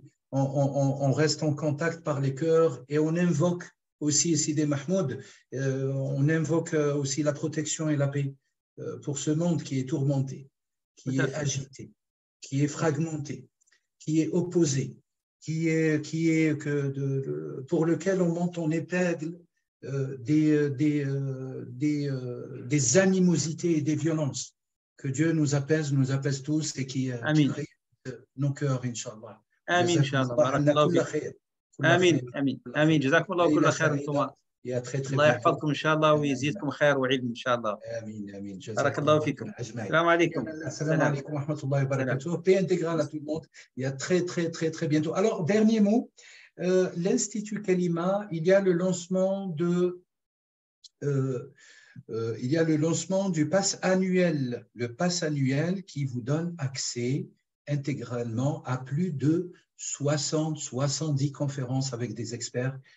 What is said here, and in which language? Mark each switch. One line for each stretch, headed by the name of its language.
French: On reste en contact par les cœurs et on invoque aussi Sidi Mahmoud, on invoque aussi la protection et la paix pour ce monde qui est tourmenté, qui est agité, qui est fragmenté, qui est opposé, pour lequel on monte en épingle des animosités et des violences. Que Dieu nous apaise tous et qui crée nos cœurs, Inch'Allah.
Arabic: Amin, Inch'Allah. آمين آمين آمين جزاكم الله كل خير أنتم الله يحفظكم إن شاء الله ويزيدكم خير وعلم إن شاء الله آمين آمين بارك الله فيكم السلام عليكم السلام عليكم ورحمة الله وبركاته.
French: Paix intégrale à tout le monde et à très très très très bientôt. Alors dernier mot, l'Institut Kalima, il y a le lancement du pass annuel, le pass annuel qui vous donne accès intégralement à plus de 70 conférences avec des experts.